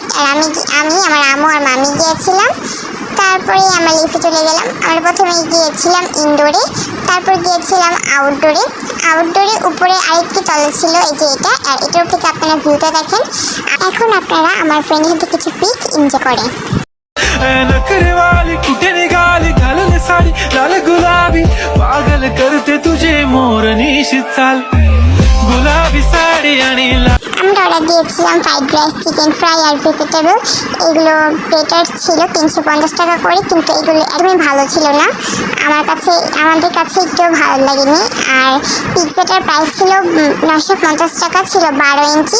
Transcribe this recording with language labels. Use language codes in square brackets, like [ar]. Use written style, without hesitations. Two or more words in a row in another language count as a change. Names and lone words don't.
[bn] আর আমি আমার আম্মু আর মামি গিয়েছিলাম। তারপরে আমরা লিফটে চলে গেলাম। আমরা প্রথমে গিয়েছিলাম ইনডোরে, তারপর গিয়েছিলাম আউটডোরে। উপরে আরেকটি তলা ছিল, এই যে এটা, আর এটার থেকে আপনারা ভিউটা দেখেন। এখন আপনারা আমার ফ্রেন্ডের সাথে কিছু পিক এনজয় করেন। [mr] नखरे वाली कुठे निघाली घालून साडी लाल गुलाबी पागल करते तुझे मोरनीशी चाल गुलाबी साडी आणि [bn] আমরা অর্ডার দিয়েছিলাম ফ্রাইড রাইস, চিকেন ফ্রাই আর ভেজিটেবল। এগুলো বেটার ছিল 350 টাকা করে, কিন্তু এগুলো একদমই ভালো ছিল না। আমাদের কাছে একটু ভালো লাগেনি। আর পিৎজাটার প্রাইস ছিল 950 টাকা, ছিল 12 ইঞ্চি।